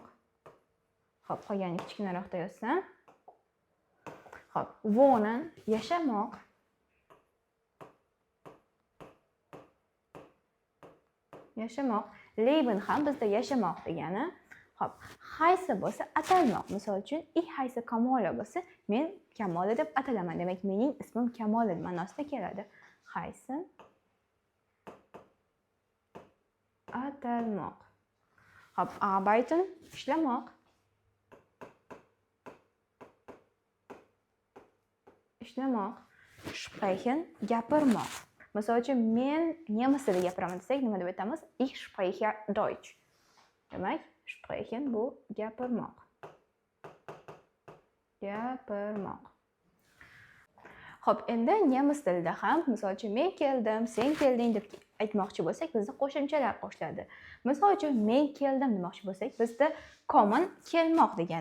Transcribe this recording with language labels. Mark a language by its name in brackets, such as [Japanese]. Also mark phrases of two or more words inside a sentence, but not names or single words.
[Uzbek] Xo'p, qolganini kichkinaroqda yozsam. Xo'p, wohnen yashamoq. Yashamoq. Leben ham bizda yashamoq degani. Xo'p, haysi bo'lsa atalmoq. Misol uchun, [German] ich heiße Kamola [Uzbek] bo'lsa, men Kamola deb atalaman. Demak, mening ismim Kamola ma'nosida keladi. Heißen atalmoq. Hop, arbeiten, ishlamoq. Ishlamoq. Sprechen, gapirmoq. Misol uchun, men nemis tilida gapiraman desak, nima deb aytamiz? [German] Ich spreche Deutsch. [Uzbek] Demak, sprechen bu gapirmoq. Gapirmoq. Xo'p, endi nemis tilida ham, misol uchun, men keldim, sen kelding deb aytmoqchi bo'lsak, bizda qo'shimchalar qo'shiladi. Misol uchun, men keldim demoqchi bo'lsak, bizda kommen kelmoq degan.